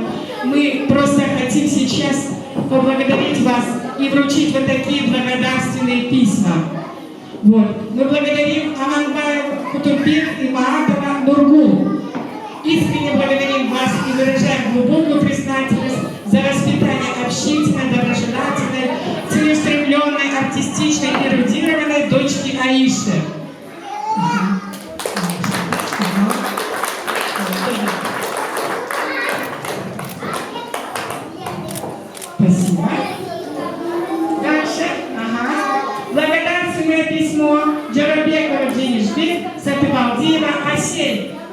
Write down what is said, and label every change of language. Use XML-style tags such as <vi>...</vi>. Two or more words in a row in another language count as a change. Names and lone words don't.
<ru>Мы просто хотим сейчас поблагодарить вас и вручить вот такие благодарственные письма. Вот. Мы благодарим Аманбаев Кутурбек и Маратова Нургул. Искренне благодарим вас и выражаем глубокую признательность за воспитание общительной, доброжелательной, целеустремленной, артистичной, эрудированной дочки Аиши. Спасибо. Дальше. Благодарственное письмо Джарабекова Денежбек, Сатыбалдиева Асель.</ru>